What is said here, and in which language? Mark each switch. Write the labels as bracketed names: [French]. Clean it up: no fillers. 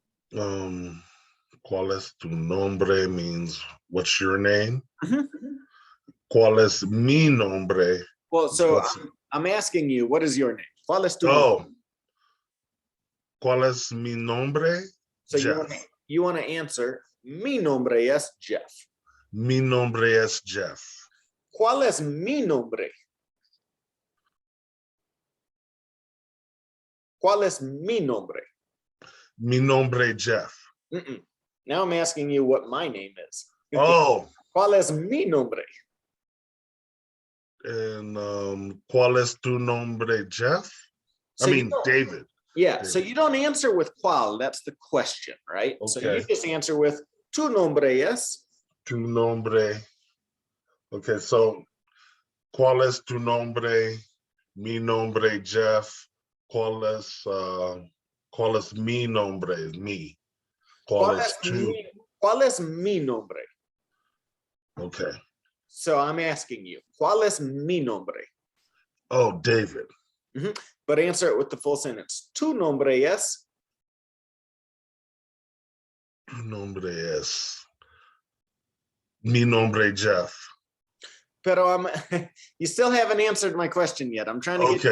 [Spanish] ¿Cuál es tu nombre [English] means what's your name? [Spanish] ¿Cuál es mi nombre? [English] Well, so I'm asking you, what is your name? [Spanish] ¿Cuál es tu nombre? ¿Cuál es mi nombre? [English] So Geoff. you want to answer, [Spanish] mi nombre es Geoff. Mi nombre es Geoff. ¿Cuál es mi nombre? ¿Cuál es mi nombre? Mi nombre Geoff. [English] Now I'm asking you what my name is. Oh. [Spanish] ¿Cuál es mi nombre? And ¿cuál es tu nombre, Geoff? [English] So David. Yeah, David. so you don't answer with cuál, that's the question, right? Okay. So you just answer with [Spanish] tu nombre es. Tu nombre. Okay, so ¿cuál es tu nombre? Mi nombre, Geoff. ¿Cuál es mi nombre? Me. ¿Cuál es mi nombre? [English] Okay. So I'm asking you, [Spanish] ¿cuál es mi nombre? [English] Oh, David. But answer it with the full sentence. [Spanish] Tu nombre es. Tu nombre es. Mi nombre, Geoff. Pero [English] you still haven't answered my question yet. I'm trying to get